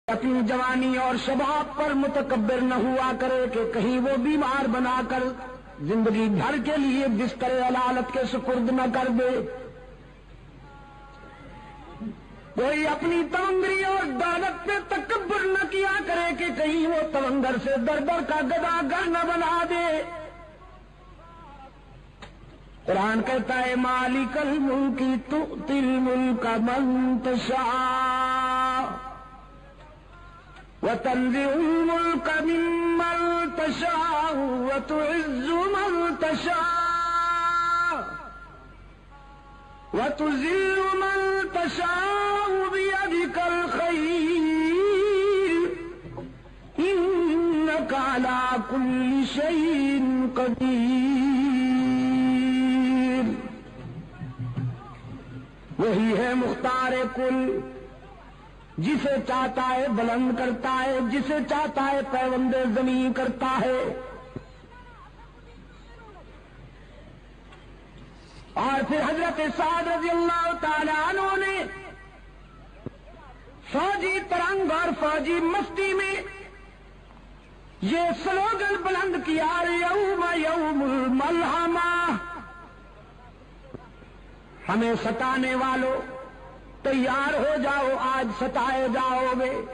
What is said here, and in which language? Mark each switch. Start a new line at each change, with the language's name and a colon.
Urdu: اپنی جوانی اور شباب پر متکبر نہ ہوا کرے کہ کہیں وہ بیمار بنا کر زندگی بھر کے لیے بستر علالت کے سپرد نہ کر دے. کوئی اپنی تونگری اور دولت پہ تکبر نہ کیا کرے کہ کہیں وہ تونگر سے در در کا گدا گر نہ بنا دے. قرآن کہتا ہے
Arabic: مالک الملک تؤتی الملک من تشاء وتنزع الملك ممن تشاء وتعز من تشاء وتذل من تشاء بيدك الخير إنك على كل شيء قدير.
Urdu: وہی ہے مختار کل، جسے چاہتا ہے بلند کرتا ہے، جسے چاہتا ہے پیوند زمین کرتا ہے. اور پھر حضرت سعد رضی اللہ تعالی عنہ نے فوجی ترنگ اور فوجی مستی میں یہ سلوگن بلند کیا
Arabic: یوم یوم الملحمہ،
Urdu: ہمیں ستانے والوں تیار ہو جاؤ، آج ستائے جاؤ گے.